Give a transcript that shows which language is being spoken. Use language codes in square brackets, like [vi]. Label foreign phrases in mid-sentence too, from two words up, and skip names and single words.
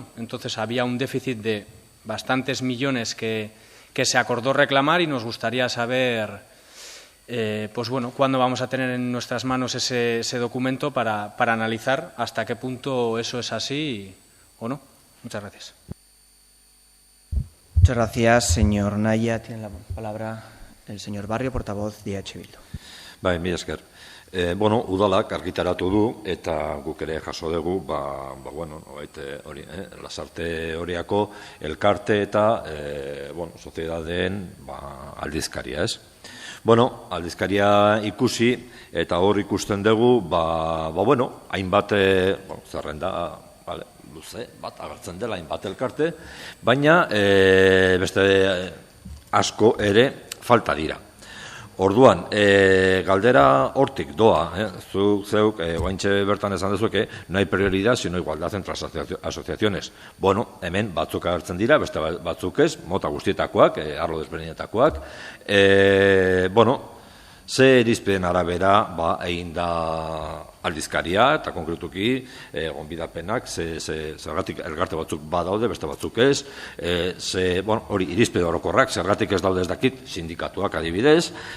[es] Entonces, había un déficit de bastantes millones que se acordó reclamar y nos gustaría saber pues bueno, cuándo vamos a tener en nuestras manos ese documento para analizar hasta qué punto eso es así o no. Muchas gracias. Muchas gracias, señor Naya. Tiene la palabra el señor Barrio, portavoz de EH Bildu. [eu] Bai, mila esker. Bueno, udalak argitaratu du eta guk ere jaso dugu, bueno, hori, Lasarte Teoriako elkarte eta, bueno, soziedadeen aldizkaria, ez? Bueno, aldizkaria ikusi eta hor ikusten dugu, bueno, hainbat, zerrenda, luze, bat agertzen dela hainbat elkarte, baina beste asko ere falta dira. Orduan, galdera hortik doa, zeuk, guaintxe bertan esan dezueke, [es] no hay prioridad, sino igualdad entre las asociaciones. [eu] Bueno, hemen batzuk agertzen dira, beste batzuk ez, mota guztietakoak, arlo desberdinetakoak. Bueno, ze irizpideen arabera, egin da aldizkaria, eta konkretuki, gonbidapenak, zergatik elkarte batzuk badaude, beste batzuk ez, bueno, hori irizpide orokorrak, zergatik ez daude ez dakit, sindikatuak adibidez,